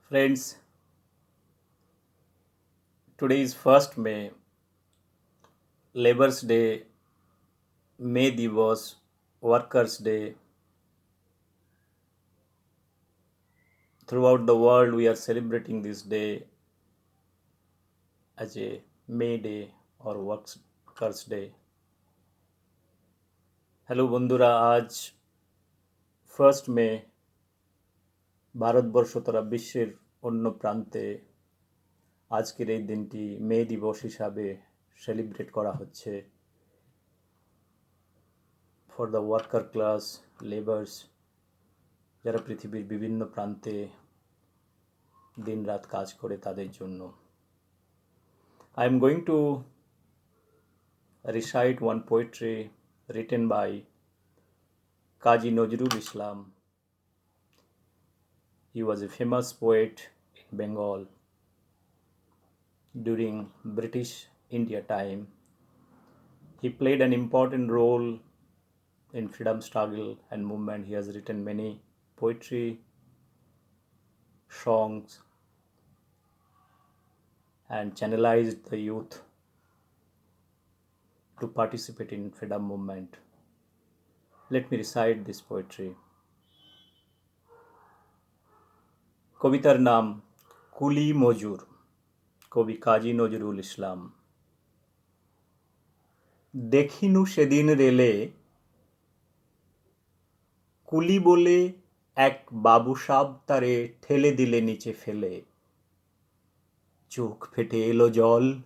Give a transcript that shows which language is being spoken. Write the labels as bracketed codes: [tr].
[en] Friends, today is 1st May, Labour's Day, May Divas, Workers' Day. Throughout the world, we are celebrating this day as a May Day or Workers' Day. [bn] Hello বন্ধুরা, আজ 1st মে ভারতবর্ষ তথা বিশ্বের অন্য প্রান্তে আজকের এই দিনটি মে দিবস হিসাবে সেলিব্রেট করা হচ্ছে [en] for the worker class labours, [bn] যারা পৃথিবীর বিভিন্ন প্রান্তে দিনরাত কাজ করে তাদের জন্য। [en] I am going to recite one poetry written by Kazi Nazrul Islam. He was a famous poet in Bengal during British India time. He played an important role in freedom struggle and movement. He has written many poetry, songs, and channelized the youth to participate in freedom movement. Let me recite this poetry. [bn] কবিতার নাম কুলি মজুর, কবি কাজী নজরুল ইসলাম। দেখিনু সেদিন রেলে কুলি বলে এক বাবুসাব তারে ঠেলে দিলে নিচে ফেলে, চোখ ফেটে এলো জল।